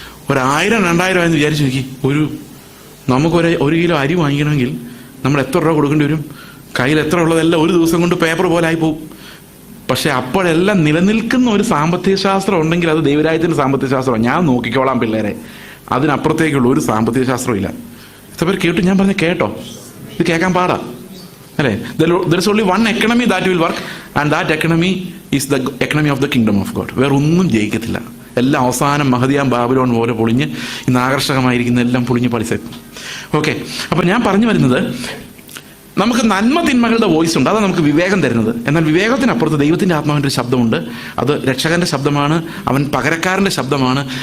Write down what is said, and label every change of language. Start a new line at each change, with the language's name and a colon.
Malayalam: 1000-2000 ആയെന്ന് വിചാരിച്ചു നോക്കി, നമുക്കൊരു 1 കിലോ അരി വാങ്ങിക്കണമെങ്കിൽ നമ്മൾ എത്ര രൂപ കൊടുക്കേണ്ടി വരും? കയ്യിൽ എത്ര ഉള്ളതെല്ലാം ഒരു ദിവസം കൊണ്ട് പേപ്പർ പോലെ ആയിപ്പോവും. പക്ഷെ അപ്പോഴെല്ലാം നിലനിൽക്കുന്ന ഒരു സാമ്പത്തിക ശാസ്ത്രം ഉണ്ടെങ്കിൽ അത് ദൈവരാജ്യത്തിന്റെ സാമ്പത്തിക ശാസ്ത്രമാണ്. ഞാൻ നോക്കിക്കോളാം പിള്ളേരെ, അതിനപ്പുറത്തേക്കുള്ള ഒരു സാമ്പത്തിക ശാസ്ത്രം ഇല്ല. ഇത്ര പേര് കേട്ടു? ഞാൻ പറഞ്ഞ കേട്ടോ? ഇത് കേൾക്കാൻ പാടാ അല്ലേ?
English: There is only one economy that will work, and that economy is the economy of the kingdom of God.
Malayalam: വേറെ ഒന്നും ജയിക്കത്തില്ല. എല്ലാം അവസാനം മഹദിയാം ബാബിലോൺ പോലെ പൊളിഞ്ഞ്, ഇന്ന് ആകർഷകമായിരിക്കുന്ന എല്ലാം പൊളിഞ്ഞ് പളിസെത്തും. ഓക്കെ, അപ്പൊ ഞാൻ പറഞ്ഞു വരുന്നത്, നമുക്ക് നന്മ തിന്മകളുടെ വോയിസ് ഉണ്ട്, അതാണ് നമുക്ക് വിവേകം തരുന്നത്. എന്നാൽ വിവേകത്തിനപ്പുറത്ത് ദൈവത്തിന്റെ ആത്മാവിന്റെ ഒരു ശബ്ദമുണ്ട്. അത് രക്ഷകന്റെ ശബ്ദമാണ്, അവൻ പകരക്കാരന്റെ ശബ്ദമാണ്.